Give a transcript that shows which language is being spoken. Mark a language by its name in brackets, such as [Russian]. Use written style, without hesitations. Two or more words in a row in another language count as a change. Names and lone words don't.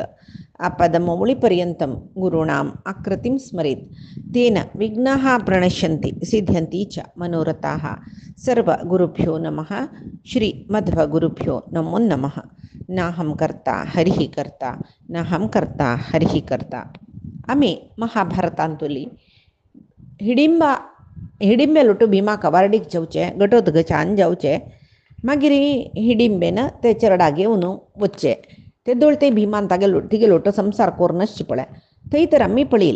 [Sanskrit] आपदमौलिपर्यन्तं गुरूणाम् आकृतिं स्मरेत् तेन विघ्नाः प्रणश्यन्ति सिद्ध्यन्ति च मनोरथाः। सर्वगुरुभ्यो नमः। श्रीमध्वगुरुभ्यो नमो नमः। नाहं कर्ता हरिः कर्ता नाहं कर्ता हरिः कर्ता. [Konkani] आम्ही महाभारतांतुली हिडिंबे भीमा कवारडीक जावचे गटोत गचान जावचे मागीर हिडिंबेन ते चरडागे उनो वच्चे ते दोळते भीमान तिगे लोटो संसार कोरनसची पळय थंय तर आम्ही पळयले.